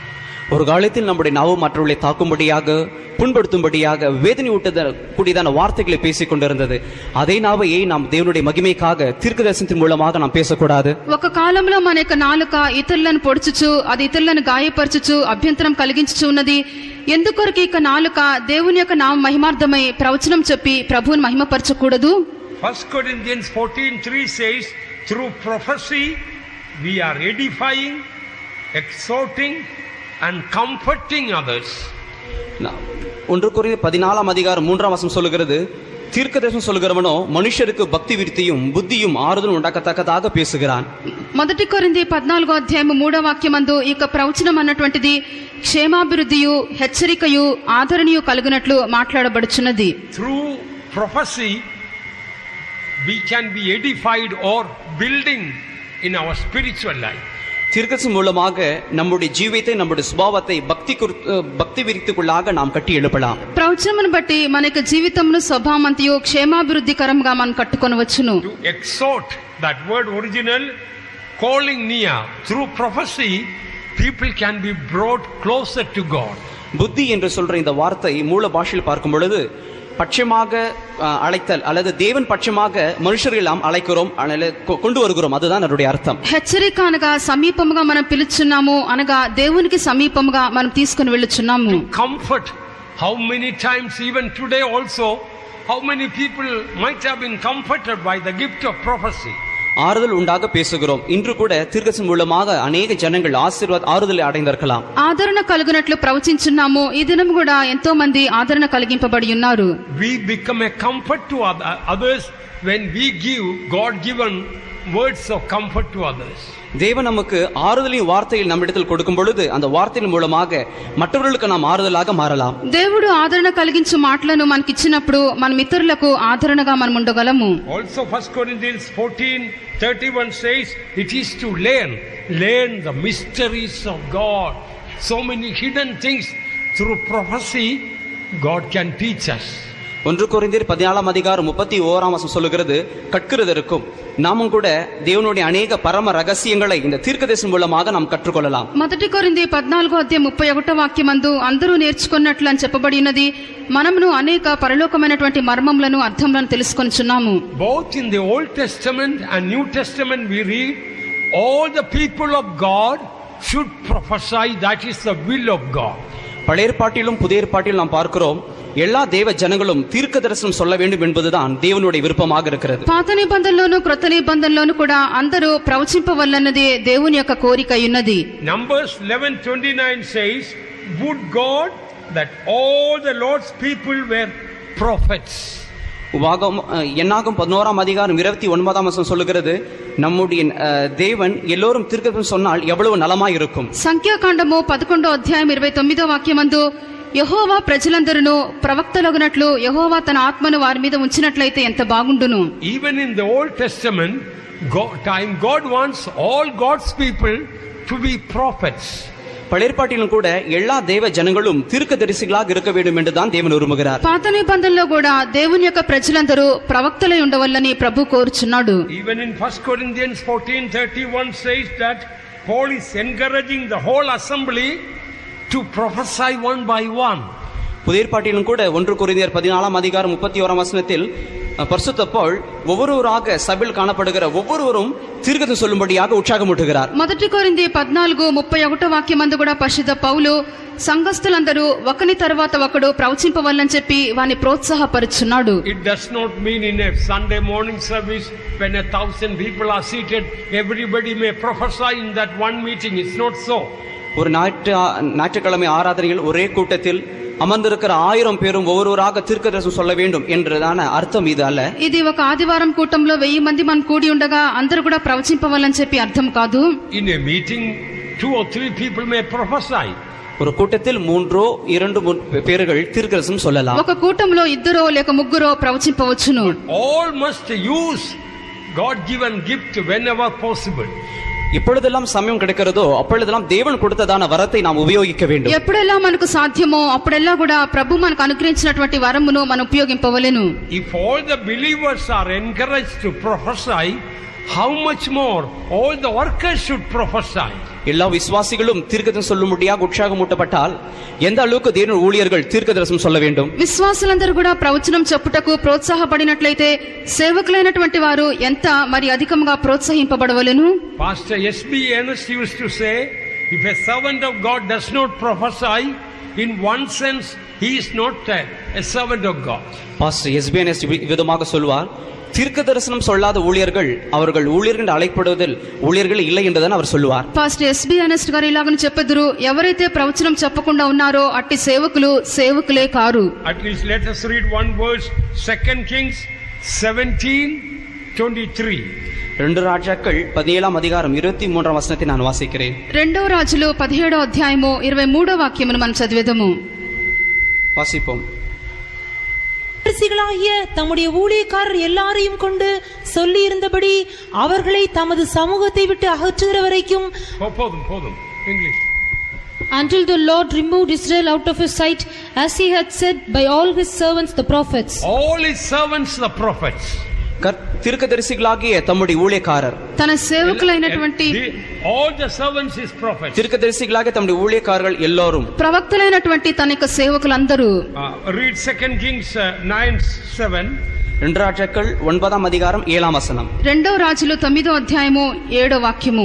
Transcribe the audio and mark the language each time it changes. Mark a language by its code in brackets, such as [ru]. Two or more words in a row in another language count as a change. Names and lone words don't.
[ta] ஒரு காலத்தில் நம்முடைய நாவு மற்றவர்களை தாக்கும்படியாக புண்படுத்தும்படியாக வேதனை ஊட்டக்கூடியதான வார்த்தைகளை பேசிக் கொண்டிருந்தது. அதே நாவையே நாம் தேவனுடைய மகிமைக்காக தீர்க்கதரிசனத்தின் மூலமாக நாம் பேசக்கூடாது. [te] ఒక కాలంలో మన యొక్క నాలుక ఇతరులను పొడుచుచు అది ఇతరులను గాయపరచుచు అభ్యంతరం కలిగించుచు ఉన్నది. ఎందుకొరకు ఇక నాలుక దేవుని యొక్క నామ మహిమార్థమై ప్రవచనం చెప్పి ప్రభువుని మహిమపరచకూడదు? [en] 1 Corinthians 14:3 says, through prophecy we are edifying, exhorting and comforting others. [ta] 1 கொரிந்தியர் 14:3 சொல்லுகிறது, தீர்க்கதரிசனம் சொல்லுகிறவனோ மனுஷருக்கு பக்தி விருத்தியும் புத்தியும் ஆறுதலும் உண்டாக்கத்தக்கதாக பேசுகிறான். [te] 1 కొరింథీ 14:3 ఈ యొక్క ప్రవచనం అన్నటువంటిది క్షేమాభివృద్ధియు హెచ్చరికయు ఆదరణయు కలుగునట్లు మాట్లాడబడుచున్నది. [en] Through prophecy we can be edified or building in our spiritual life. [ta] தீர்க்கதரிசனம் மூலமாக நம்முடைய ஜீவியத்தை நம்முடைய சுபாவத்தை பக்தி விருத்திக்குள்ளாக நாம் கட்டி எழுப்பலாம். [te] ప్రవచనమును బట్టి మన యొక్క జీవితమును స్వభావమంతయు క్షేమాభివృద్ధికరంగా మనం కట్టుకొనవచ్చును. [en] To exhort, that word original, calling near. Through prophecy people can be brought closer to God. [ta] புத்தி என்று சொல்ற இந்த வார்த்தை மூல பாஷையில் பார்க்கும் பொழுது பட்சமாக அழைத்தல் அல்லது தேவன் பட்சமாக மனுஷர்கள் நாம் அழைக்கிறோம், கொண்டு வருகிறோம், அதுதான் அதனுடைய அர்த்தம். [te] హెచ్చరిక అనగా సమీపముగా మనం పిలుచున్నాము అనగా దేవునికి సమీపముగా మనం తీసుకొని వెళ్ళుచున్నాము. [en] Comfort. How many times even today also how many people might have been comforted by the gift of prophecy? [ta] ஆறுதல் உண்டாக பேசுகிறோம். இன்று கூட தீர்க்கதரிசனம் மூலமாக அநேக ஜனங்கள் ஆறுதலை అடைందర్కలాం. [te] ఆదరణ కలుగునట్లు ప్రవచించున్నాము. ఈ దినం కూడా ఎంతో మంది ఆదరణ కలిగింపబడి ఉన్నారు. [en] We become a comfort to others when we give God-given words of comfort to others. [ta] தேவன் நமக்கு ஆறுதலின் வார்த்தையில் நம்மிடத்தில் கொடுக்கும் பொழுது அந்த வார்த்தையின் மூலமாக மற்றவர்களுக்கு நாம் ஆறுதலாக மாறலாம். [te] దేవుడు ఆదరణ కలిగించు మాటలను మనకి ఇచ్చినప్పుడు మన మిత్రులకు ఆదరణగా మనం ఉండగలము. [en] Also 1 Corinthians 14:31 says it is to learn the mysteries of God. So many hidden things through prophecy God can teach us. [ta] 1 கொரிந்தியர் 14:31 சொல்லுகிறது, கற்கிறதற்கும் நாமும் கூட தேவனுடைய அநேக பரம ரகசியங்களை இந்த தீர்க்கதரிசனம் மூலமாக நாம் கற்றுக்கொள்ளலாம். [te] మొదటి కొరింథీ 14:31 అందరూ నేర్చుకున్నట్లు అని చెప్పబడినది. మనమును అనేక పరలోకమైనటువంటి మర్మములను అర్థములను తెలుసుకొనుచున్నాము. [en] Both in the Old Testament and New Testament we read all the people of God should prophesy. That is the will of God. [ta] பழைய ஏற்பாட்டிலும் புதிய ஏற்பாட்டிலும் நாம் பார்க்கிறோம், எல்லா தேவ ஜனங்களும் தீர்க்கதரிசனம் சொல்ல வேண்டும் என்பதுதான் தேவனுடைய விருப்பமாக இருக்கிறது. [te] పాత నిబంధనలోను క్రొత్త నిబంధనలోను కూడా అందరూ ప్రవచింపవలన్నది దేవుని యొక్క కోరిక ఉన్నది. [en] Numbers 11:29 says, would God that all the Lord's people were prophets. [ta] என்னாகும் 11:29 சொல்லுகிறது, நம்முடைய தேவன் எல்லோரும் தீர்க்கதரிசனம் சொன்னால் எவ்வளவு நலமாய் இருக்கும். [te] సంఖ్యాకాండము 11:29 యెహోవా ప్రజలందరూ ప్రవక్తలగునట్లు యెహోవా తన ఆత్మను వారి మీద ఉంచినట్లయితే ఎంత బాగుండును. [en] Even in the Old Testament God wants all God's people to be prophets. [ta] பழைய ஏற்பாட்டிலும் கூட எல்லா தேவ ஜனங்களும் தீர்க்கதரிசிகளாக இருக்க வேண்டும் என்று தான் தேவன் விரும்புகிறார். [te] పాత నిబంధనలో కూడా దేవుని యొక్క ప్రజలందరూ ప్రవక్తలై ఉండవల్లని ప్రభు కోరుచున్నాడు. [en] Even in 1 Corinthians 14:31 says that Paul is encouraging the whole assembly to prophesy one by one. [ta] புதிய ஏற்பாட்டிலும் கூட 1 கொரிந்தியர் 14:31 பரிசுத்த பவுல் ஒவ்வொருவராக சபையில் காணப்படுகிற ஒவ்வொருவரும் தீர்க்கதரிசனம் சொல்லும்படியாக உற்சாகமூட்டுகிறார். [te] మొదటి కొరింథీ 14:31 కూడా పరిశుద్ధ పౌలు సంఘస్థులందరూ ఒకని తర్వాత ఒకడు ప్రవచింపవల్లని చెప్పి వాని ప్రోత్సాహపరుచున్నాడు. [en] It does not mean in a Sunday morning service when 1,000 people are seated everybody may prophesy in that one meeting. It's not so. [ta] ஒரு ஞாயிற்றுக்கிழமை ஆராதனையில் ஒரே கூட்டத்தில் அமர்ந்திருக்கிற 1000 பேரும் ஒவ்வொருவராக தீர்க்கதரிசனம் சொல்ல வேண்டும் என்றதான அர்த்தம் இது அல்ல. [te] ఇది ఒక ఆదివారం కూటంలో 1000 మంది మనం కూడి ఉండగా అందరూ కూడా ప్రవచింపవాలని చెప్పి అర్థం కాదు. [en] In a meeting 2 or 3 people may prophesy. [ta] ஒரு கூட்டத்தில் 2 பேர்கள் தீர்க்கதரிசனம் சொல்லலாம். [te] ఒక కూటంలో 2 లేక 3 ప్రవచింపవచ్చును. [en] All must use God given gift whenever possible. [ta] எப்பொழுதெல்லாம் சமயம் கிடைக்கிறதோ அப்பொழுதெல்லாம் தேவன் கொடுத்ததான வரத்தை நாம் உபயோகிக்க வேண்டும். [te] ఎప్పుడెల్లా మనకు సాధ్యమో అప్పుడెల్లా కూడా ప్రభు మనకు అనుగ్రహించినటువంటి వరమును మనం ఉపయోగింపవలెను. [en] If all the believers are encouraged to prophesy, how much more all the workers should prophesy. [ta] எல்லா விசுவாசிகளும் தீர்க்கதரிசனம் சொல்லும்படியாக உற்சாகமூட்டப்பட்டால் எந்த அளவுக்கு தேவனுடைய ஊழியர்கள் தீர்க்கதரிசனம் சொல்ல வேண்டும். [te] విశ్వాసులందరూ కూడా ప్రవచనం చెప్పుటకు ప్రోత్సాహపడినట్లయితే సేవకులైనటువంటి వారు ఎంత మరి అధికంగా ప్రోత్సహింపబడవలెను. [en] Pastor S.B. Earnest used to say, if a servant of God does not prophesy, in one sense he is not a servant of God. [ta] பாஸ்டர் எஸ்பி என்எஸ் விதமாக சொல்வார், தீர்க்க தரிசனம் சொல்லாத ஊழியர்கள் அவர்கள் ஊழியர்கள் அழைக்கப்படுவதில் ஊழியர்கள் இல்லை என்றுதான் அவர் சொல்லுவார். [te] పాస్టర్ ఎస్బి ఎర్నెస్ట్ గారు ఇలాగని చెప్పెదరు, ఎవరైతే ప్రవచనం చెప్పకుండా ఉన్నారో అట్టి సేవకులు సేవకులే కారు. [en] At least let us read one verse, 2 Kings 17:23. [ta] 2 ராஜாக்கள் 17:23 நான் வாசிக்கிறேன். [te] 2 రాజులు 17:23 మనం చదివేదము. [ta] வாசிப்போம். தம்முடைய ஊழியக்காரர் எல்லாரையும் கொண்டு சொல்லி இருந்தபடி அவர்களை தமது சமூகத்தை விட்டு அகற்றுகிற வரைக்கும் [en] English. Until the Lord removed Israel out of his sight, as he had said by all his servants the prophets. All his servants the prophets. [ta] தீர்க்கதரிசிகளாகிய தம்முடைய ஊழியக்காரர் [te] తన సేవకులైనటువంటి [en] all the servants is prophets. [ta] தீர்க்கதரிசிகளாகிய தம்முடைய ஊழியக்காரர்கள் எல்லோரும் [te] ప్రవక్తలైనటువంటి తన యొక్క సేవకులందరూ. [en] Read 2 Kings 9:7. [ta] 2 ராஜாக்கள் 9:7. [te] 2 రాజులు 9:7